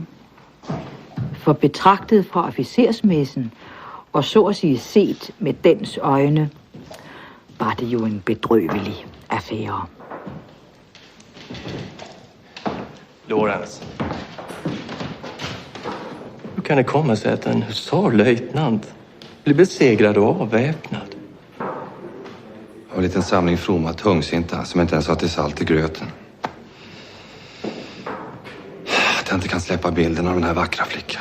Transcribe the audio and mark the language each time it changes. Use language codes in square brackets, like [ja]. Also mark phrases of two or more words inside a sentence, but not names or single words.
[da] For betragtet fra officersmessen, og så at sige set med dens øjne, var det jo en bedrøvelig affære. Lorentz. [sv] Hur kan det komma sig att en husarlöjtnant blir besegrad och avväpnad? Och en liten samling fromma tungsinta som inte ens har till salt i gröten. Att jag inte kan släppa bilden av den här vackra flickan.